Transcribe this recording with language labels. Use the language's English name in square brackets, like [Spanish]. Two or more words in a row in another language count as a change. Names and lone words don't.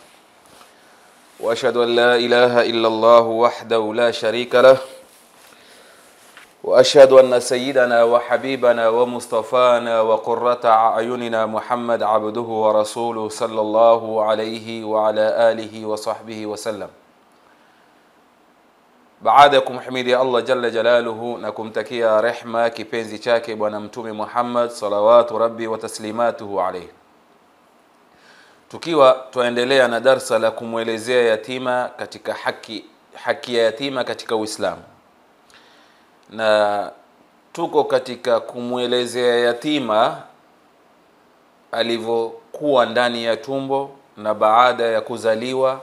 [Arabic] وأشهد أن لا إله إلا الله وحده لا شريك له، وأشهد أن سيدنا وحبيبنا ومصطفانا وقرة أعيننا محمد عبده ورسوله صلى الله عليه وعلى آله وصحبه وسلم. [Swahili] Baada kumhimidi Allah [Arabic] جل جلاله [Swahili] na kumtakia rehma kipenzi chake bwana mtume Muhammad [Arabic] صلوات ربي وتسليماته عليه, [Swahili] tukiwa tuendelea na darsa la kumuelezea yatima katika haki ya yatima katika Uislamu, na tuko katika kumuelezea yatima alivyokuwa ndani ya tumbo na baada ya kuzaliwa.